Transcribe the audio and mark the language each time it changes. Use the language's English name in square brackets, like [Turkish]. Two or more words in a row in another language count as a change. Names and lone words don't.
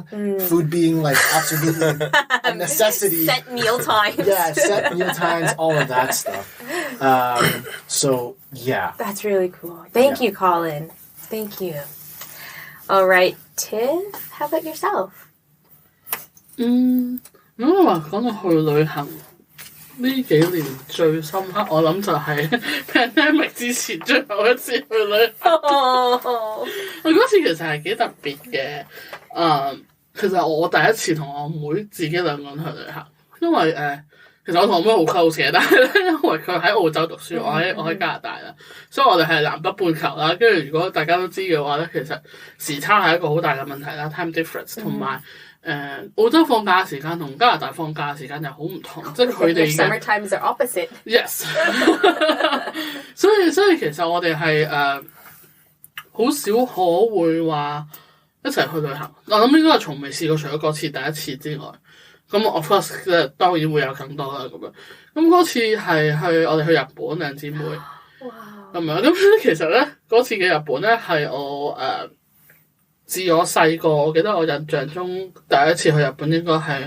[English] Food being, like, absolutely a necessity. Set meal times. Yeah, set meal times, all of that stuff. So, yeah. That's really cool. Thank you, Colin. Thank you. All right, Tiff, how about yourself? [Cantonese] 如果話講到去旅行， 呢幾年最深刻，我諗就係 pandemic 之前最後一次去旅行。我嗰次其實係幾特別嘅。其實我第一次同我妹自己兩個人去旅行，因為其實我同我妹好 close 嘅，但係咧因為佢喺澳洲讀書，我喺加拿大啦，所以我哋係南北半球啦。跟住如果大家都知嘅話咧，其實時差係一個好大嘅問題啦 ， [English] time difference [Cantonese] 同埋。澳洲放假嘅時間同加拿大放假嘅時間又好唔同，即係佢哋嘅 [English] summer times are opposite. [Cantonese] Yes 所以其實我哋係好少可會話一齊去旅行。我諗應該係從未試過，除咗嗰次第一次之外，咁我 first 當然會有更多啦咁樣。咁嗰次係我哋去日本兩姊妹，咁樣咁其實咧嗰次嘅日本咧係我自我細個，我記得我印象中第一次去日本應該係